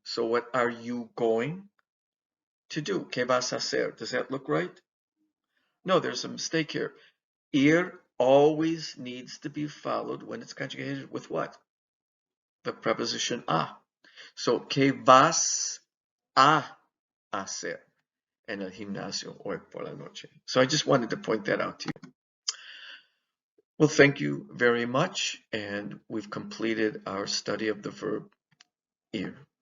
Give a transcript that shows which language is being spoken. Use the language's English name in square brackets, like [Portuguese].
[English] So what are you going to do? [Spanish] ¿Qué vas a hacer? [English] Does that look right? No, there's a mistake here. Ir always needs to be followed when it's conjugated with what? The preposition a. [Spanish] So, ¿qué vas a hacer en el gimnasio hoy por la noche? [English] So I just wanted to point that out to you. Well, thank you very much, and we've completed our study of the verb ir.